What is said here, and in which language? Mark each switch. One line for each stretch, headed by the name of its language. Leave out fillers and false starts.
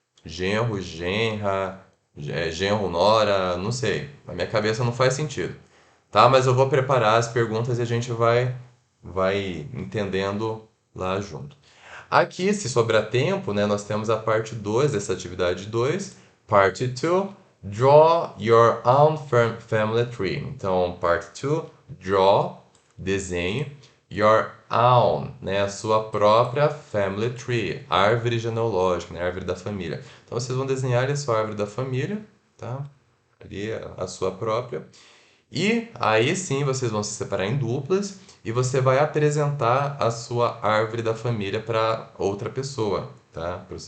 Portuguese: Genro, genra, genro, nora, não sei. Na minha cabeça não faz sentido. Tá? Mas eu vou preparar as perguntas e a gente vai entendendo lá junto. Aqui, se sobrar tempo, né, nós temos a parte 2 dessa atividade 2.
English: Parte 2, draw your own family tree.
Portuguese: Então, parte 2, draw, desenhe,
English: your own,
Portuguese: né, a sua própria family tree, árvore genealógica, né, árvore da família. Então, vocês vão desenhar a sua árvore da família, tá? Ali a sua própria. E aí sim vocês vão se separar em duplas e você vai apresentar a sua árvore da família para outra pessoa, tá?